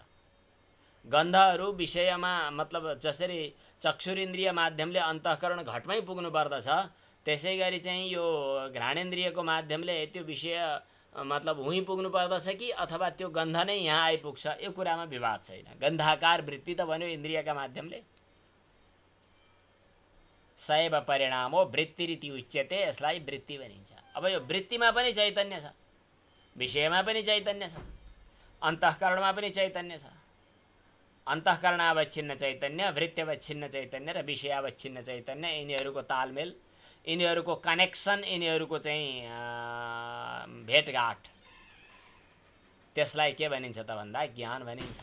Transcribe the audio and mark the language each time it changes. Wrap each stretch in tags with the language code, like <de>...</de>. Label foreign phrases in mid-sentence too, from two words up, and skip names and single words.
<ne>गन्धहरू विषयमा मतलब जसरी चक्षुरेन्द्रिय माध्यमले अन्तःकरण घटमै पुग्नु पर्दछ, त्यसै गरी चाहिँ यो घ्राणेन्द्रियको माध्यमले त्यो विषय मतलब हुँ पुग्नु पर्दछ कि अथवा त्यो गन्ध नै यहाँ आइपुग्छ, यो कुरामा विवाद छैन। गन्धाकार वृत्ति त भन्यो इन्द्रियका माध्यमले।</ne> <sa>सैव परिणामो वृत्तिरिति उच्यते,</sa> <ne>यसलाई वृत्ति भनिन्छ। अब यो वृत्तिमा पनि चैतन्य छ, विषयमा पनि चैतन्य छ, अन्तःकरणमा पनि चैतन्य छ। अन्तःकरणावच्छिन्न चैतन्य, वृत्त्यवच्छिन्न चैतन्य र विषयावच्छिन्न चैतन्य, यिनीहरूको तालमेल, यिनीहरूको कनेक्सन, यिनीहरूको चाहिँ भेटघाट, त्यसलाई के भनिन्छ त भन्दा ज्ञान भनिन्छ।</ne>